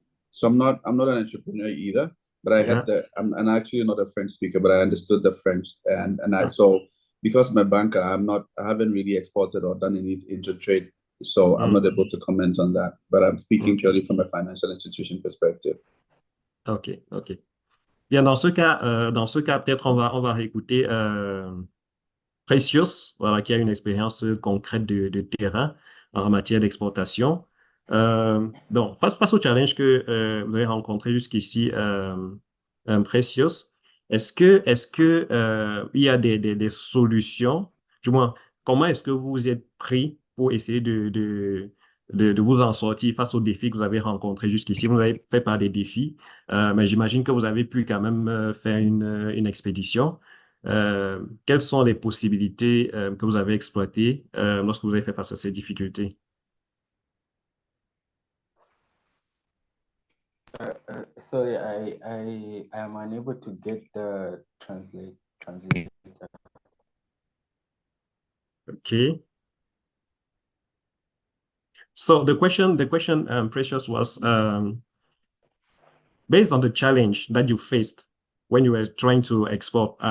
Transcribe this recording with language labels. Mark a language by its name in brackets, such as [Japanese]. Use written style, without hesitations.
[English] So I'm not an entrepreneur either. But I had I'm actually not a French speaker, but I understood the French, and I so because I'm a banker, I haven't really exported or done any intertrade, so I'm not able to comment on that. But I'm speaking purely from a financial institution perspective. Ok. [French] Bien, dans ce cas, peut-être on va réécouter Precious, voilà, qui a une expérience concrète de terrain en matière d'exportation. Donc, face au challenge que vous avez rencontré jusqu'ici, Precious, est-ce que il y a des solutions, du moins, comment est-ce que vous vous êtes pris pour essayer de vous en sortir face aux défis que vous avez rencontrés jusqu'ici? Vous avez fait par des défis, mais j'imagine que vous avez pu quand même faire une expédition. Quelles sont les possibilités que vous avez exploitées lorsque vous avez fait face à ces difficultés? [English] Sorry, I am unable to get the translator. Okay. So the question, Precious, was based on the challenge that you faced when you were trying to export.